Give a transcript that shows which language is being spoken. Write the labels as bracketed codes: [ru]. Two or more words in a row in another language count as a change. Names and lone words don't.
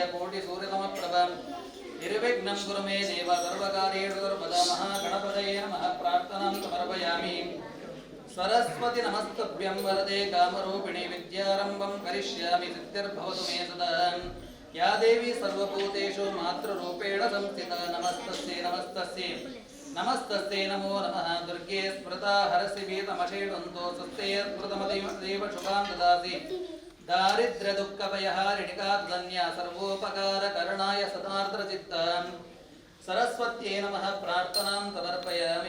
[sa] ಕೋಟಿ ಸೂರ್ಯನಮಃ ನಿರ್ವಿಘ್ನಂ ಕುರು ಮೇ ದೇವ ಸರ್ವಕಾರ್ಯೇಷು ಸರ್ವದಾ ಮಹಾಗಣಪತಯೇ ನಮಃ ಪ್ರಾರ್ಥನಾಂ ಸಮರ್ಪಯಾಮಿ ಸರಸ್ವತಿ ನಮಸ್ತಭ್ಯಂ ವರದೆ ಕಾಮರೂಪಿಣಿ ವಿದ್ಯಾರಂಭಂ ಕರಿಷ್ಯಾಮಿ ಸಿದ್ಧಿರ್ಭವತು ಮೇ ಸದಾ ಯಾ ದೇವಿ ಸರ್ವಭೂತೇಷು ಮಾತೃರೂಪೇಣ ಸಂಸ್ಥಿತಾ ನಮಸ್ತಸ್ಯೈ ನಮಸ್ತಸ್ಯೈ ನಮಸ್ತಸ್ಯೈ ನಮೋ ನಮಃ ದುರ್ಗೆ ಸ್ಮೃತಾ ಹರಸಿ ಭೀತಮಶೇಷಂತೋ ಸ್ವಸ್ತೆ ಸ್ಮೃತಮದೇವ ಶುಭಾಂ ದದಾಸಿ ದಾರಿದ್ರ್ಯ ದುಃಖ ಭಯಹಾರಿಣಿಕಾಧ್ವನ್ಯ ಸರ್ವೋಪಕಾರ ಕರುಣಾಯ ಸದಾರ್ದ್ರ ಚಿತ್ತ ಸರಸ್ವತ್ಯೈ ನಮಃ ಪ್ರಾರ್ಥನಾಂ ಸಮರ್ಪಯಾಮಿ.